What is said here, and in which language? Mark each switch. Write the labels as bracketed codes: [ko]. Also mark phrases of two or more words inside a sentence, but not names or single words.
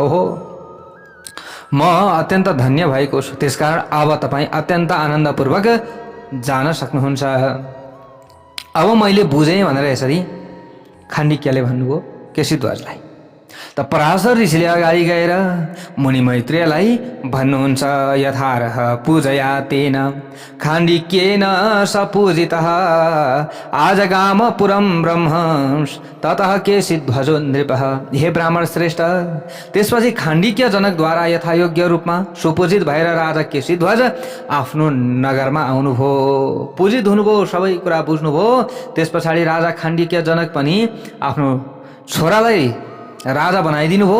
[ne] ओहो, म अत्यन्त धन्य भएको छु। त्यसकारण अब तपाईँ अत्यन्त आनन्दपूर्वक जान सक्नुहुन्छ। अब मैले बुझेँ भनेर यसरी खाण्डिक्यले भन्नुभयो केशीध्वजलाई। त पराशर ऋषिले अगाडि गएर मुनि मैत्रेयलाई भन्नुहुन्छ, [sa] यथारह पूजया तेन खाण्डिक्येन सपूजितः आजगाम पुरं ब्रह्म ततः केशीध्वजो नृपः। [ne] हे ब्राह्मण श्रेष्ठ, त्यसपछि खाण्डिक्य जनकद्वारा यथायोग्य रूपमा सुपूजित भएर राजा केशीध्वज आफ्नो नगरमा आउनुभयो, पूजित हुनुभयो, सबै कुरा बुझ्नुभयो। त्यस पछाडि राजा खाण्डिक्य जनक पनि आफ्नो छोरालाई राजा बनाइदिनु भयो।